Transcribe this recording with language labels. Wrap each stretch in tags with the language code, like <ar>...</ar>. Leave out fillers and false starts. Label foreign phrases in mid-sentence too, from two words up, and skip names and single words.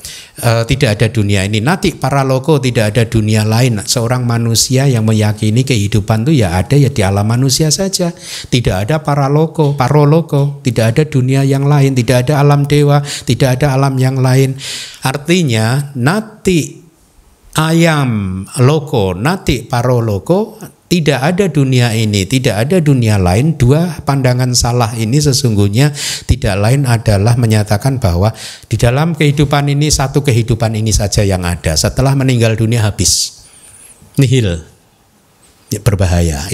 <id>Tidak ada dunia ini.</id> <pi>Nati para loko,</pi> <id>tidak ada dunia lain. Seorang manusia yang meyakini kehidupan itu ya ada ya di alam manusia saja. Tidak ada paraloko, tidak ada dunia yang lain, tidak ada alam dewa, tidak ada alam yang lain.</id> <pi>Artinya nati ayam loko, nati paroloko,</pi> <id>tidak ada dunia ini, tidak ada dunia lain. Dua pandangan salah ini sesungguhnya tidak lain adalah menyatakan bahwa di dalam kehidupan ini satu kehidupan ini saja yang ada. Setelah meninggal dunia habis, nihil, ya, berbahaya.</id>